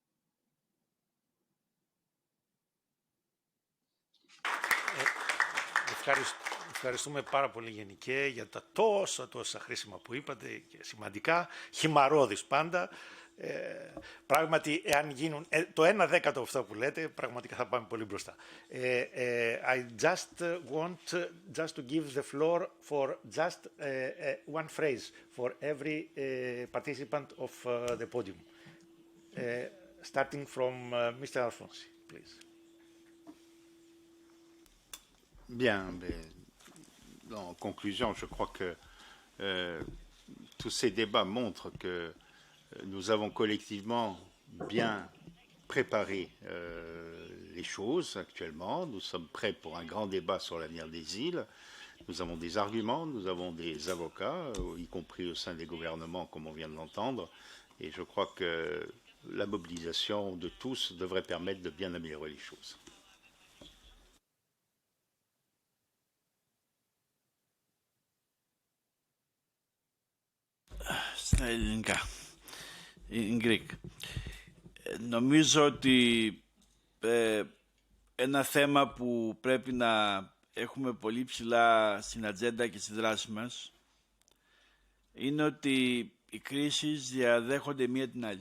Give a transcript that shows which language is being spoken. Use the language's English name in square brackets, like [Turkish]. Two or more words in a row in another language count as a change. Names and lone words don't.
[Greek] Ευχαριστούμε πάρα πολύ γενικέ για τα τόσα χρήσιμα που είπατε και σημαντικά, χυμαρώδης πάντα. Πράγματι, εάν γίνουν το 1/10 από αυτά που λέτε, πραγματικά θα πάμε πολύ μπροστά. [English] I just want just to give the floor for just one phrase for every participant of the podium. Starting from Mr. Alfonsi, please. [French] Bien, mais en conclusion, je crois que tous ces débats montrent que nous avons collectivement bien préparé les choses actuellement. Nous sommes prêts pour un grand débat sur l'avenir des îles. Nous avons des arguments, nous avons des avocats, y compris au sein des gouvernements, comme on vient de l'entendre. Et je crois que la mobilisation de tous devrait permettre de bien améliorer les choses. [Greek] Στα ελληνικά. [English] In Greek. [Greek] Νομίζω ότι ένα θέμα που πρέπει να έχουμε πολύ ψηλά στην ατζέντα και στη δράση μας είναι ότι οι κρίσεις διαδέχονται μία την άλλη.